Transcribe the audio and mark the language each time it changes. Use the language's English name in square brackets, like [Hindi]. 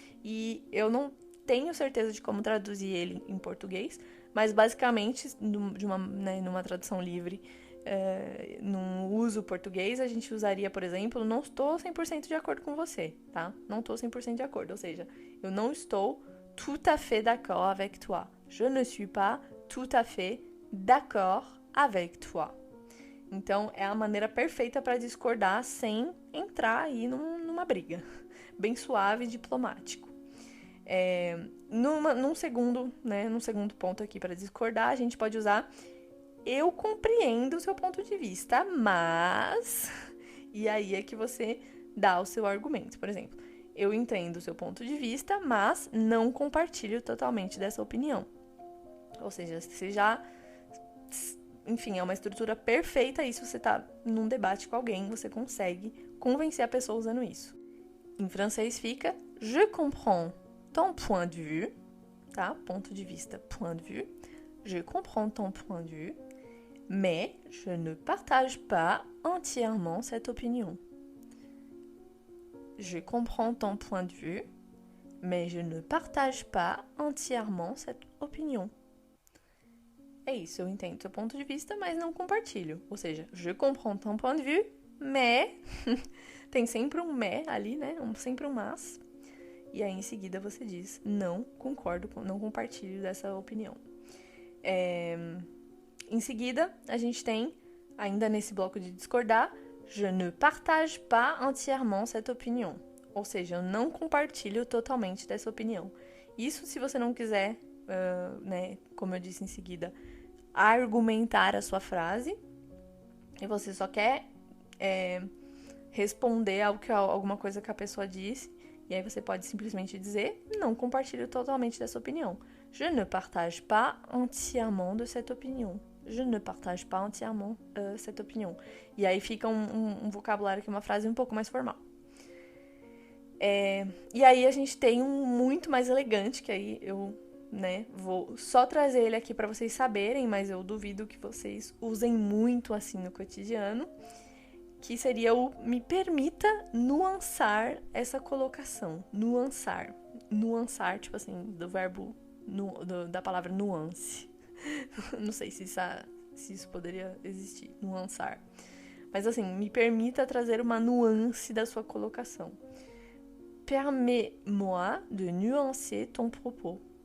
[Portuguese] E eu não tenho certeza de como traduzir ele em português, mas basicamente, numa tradução livre, num uso português, a gente usaria, por exemplo, não estou 100% de acordo com você, tá? Não estou 100% de acordo, ou seja, eu não estou [French] tout à fait d'accord avec toi. Je ne suis pas tout à fait d'accord avec toi. [Portuguese] Então, é a maneira perfeita para discordar sem entrar aí numa briga. Bem suave e diplomático. Num segundo ponto aqui para discordar, a gente pode usar eu compreendo o seu ponto de vista, mas... E aí é que você dá o seu argumento. Por exemplo, eu entendo o seu ponto de vista, mas não compartilho totalmente dessa opinião. Ou seja, você já... Enfim, é uma estrutura perfeita e se você tá num debate com alguém, você consegue convencer a pessoa usando isso. Em francês fica [French] je comprends ton point de vue, [Portuguese] tá? Ponto de vista, [French] point de vue. Je comprends ton point de vue, mais je ne partage pas entièrement cette opinion. Je comprends ton point de vue, mais je ne partage pas entièrement cette opinion. [Portuguese] É isso, eu entendo seu ponto de vista, mas não compartilho. Ou seja, [French] je comprends ton point de vue, mais... [Portuguese] Tem sempre um mais ali, né? Sempre um mas. E aí, em seguida, você diz, não concordo, não compartilho dessa opinião. Em seguida, a gente tem, ainda nesse bloco de discordar, [French] je ne partage pas entièrement cette opinion. [Portuguese] Ou seja, eu não compartilho totalmente dessa opinião. Isso se você não quiser, como eu disse em seguida, argumentar a sua frase, e você só quer responder alguma coisa que a pessoa disse, e aí você pode simplesmente dizer, não compartilho totalmente dessa opinião. [French] Je ne partage pas entièrement de cette opinion. Je ne partage pas entièrement cette opinion. [Portuguese] E aí fica um vocabulário que é uma frase um pouco mais formal. E aí a gente tem um muito mais elegante, que aí eu vou só trazer ele aqui para vocês saberem, mas eu duvido que vocês usem muito assim no cotidiano, que seria o me permita nuançar essa colocação. Nuançar. Nuançar, tipo assim, do verbo, da palavra nuance. Não sei se isso poderia existir, nuançar. Mas assim, me permita trazer uma nuance da sua colocação. [French] permets-moi de nuancer ton propos.